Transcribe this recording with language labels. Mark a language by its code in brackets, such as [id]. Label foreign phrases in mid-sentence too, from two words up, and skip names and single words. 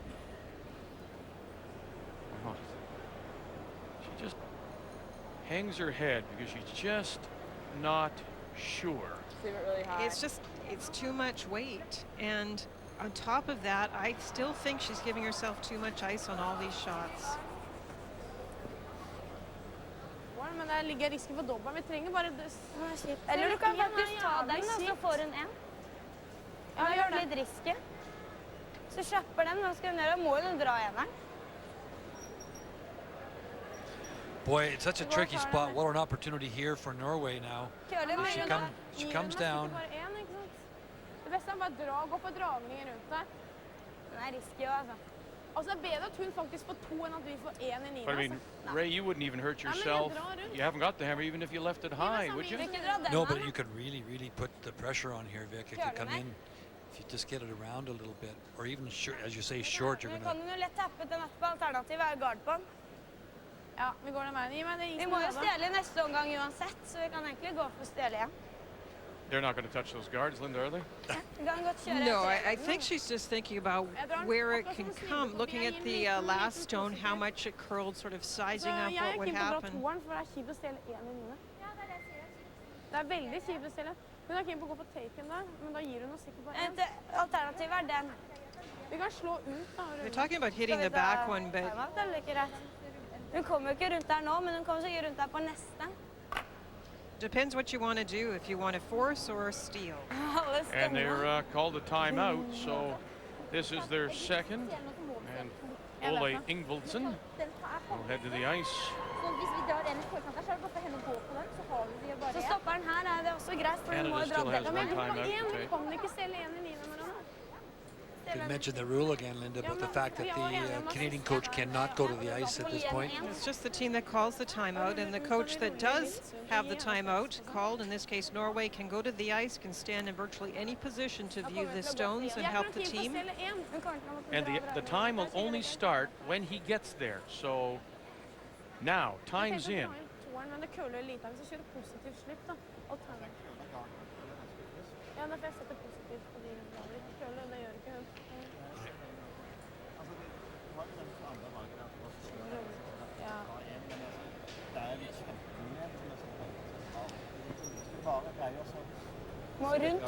[en] Oh. She just hangs her head because she's just not sure. Leave it really high. It's too much weight. And on top of that, I still think she's giving herself too much ice on all these shots. [no] Men det ligger risken for dobbelt. Vi trenger bare det. Eller du kan faktisk ta den, og så får hun en. Ja, gjør det. Litt risky. Så kjøper den, og skal hun gjøre, må hun dra eneren. [en] Boy, it's such a tricky spot. What an opportunity here for Norway now. She comes down. [no] Det beste er bare å gå på dragninger rundt der. Den er risky, altså. Altså, det er bedre at hun faktisk får 2 enn at vi får 1 i 9. [en] But I mean, Ray, you wouldn't even hurt yourself. You haven't got the hammer even if you left it high, would you? No, but you could really, really put the pressure on here, Vic. It could come in if you just get it around a little bit, or even short, as you say, short. You're [no] Vi [en] gonna. [no] kan jo lett tappe den etterpå. Alternativet er guard på den. Ja, vi går den veien. Vi må jo stjele i neste omgang uansett, så vi kan egentlig gå for å stjele igjen. [en] They're not going to touch those guards, Linda, are they? No, I think she's just thinking about where it can come. Looking at the last stone, how much it curled, sort of sizing up what would happen. [no] Det er veldig kjipt å stjele. Hun er keen på å gå for taken der, men da gir hun oss sikkert bare en. Alternativet er den. Vi kan slå ut da. [en] They're talking about hitting the back one, but [no] Hun kommer jo ikke rundt der nå, men hun kommer sikkert rundt der på neste. [en] depends what you want to do, if you want to force or steal. And they're called a timeout, so this is their second. And Ole Ingvaldsen will head to the ice. [no] Så stopper den her, er det også greit, for hun må [en] Canada [no] jo [en] still [no] dra [en] has [no] den. [en] one timeout to [no] Hun [en] take. [no] kan ikke stelle 1 i 9 når hun [en] Did mention the rule again, Linda, about the fact that the Canadian coach cannot go to the ice at this point. It's just the team that calls the timeout, and the coach that does have the timeout called, in this case Norway, can go to the ice, can stand in virtually any position to view the stones and help the team. And the time will only start when he gets there. So now, time's in. [no] Men det køler lite, hvis jeg kjører positivt slipp da. Ja, derfor jeg setter positivt på de rundt. Ikke køler, det gjør ikke hun. Må rundt.